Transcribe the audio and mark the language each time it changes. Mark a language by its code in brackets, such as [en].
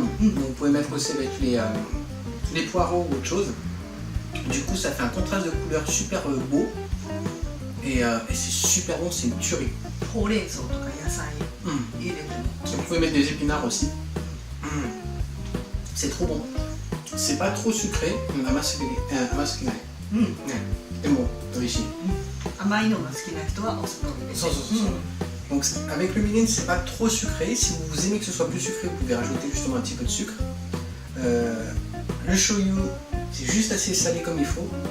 [fr] Donc, vous pouvez mettre aussi avec les poireaux ou autre chose. Du coup, ça fait un contraste de couleurs super beau. Et c'est super bon, c'est une tuerie. [ja] ほうれん草とか野菜入れても。 [fr] Vous pouvez mettre des épinards aussi. C'est trop bon. C'est pas trop sucré. Amasu うん。 [ja] でも美味しい。甘いのが好きな人はお砂糖入れて。そうそうそう。 [fr] Donc avec le mirin, c'est pas trop sucré. Si vous aimez que ce soit plus sucré, vous pouvez rajouter justement un petit peu de sucre. Le shoyu, c'est juste assez salé comme il faut.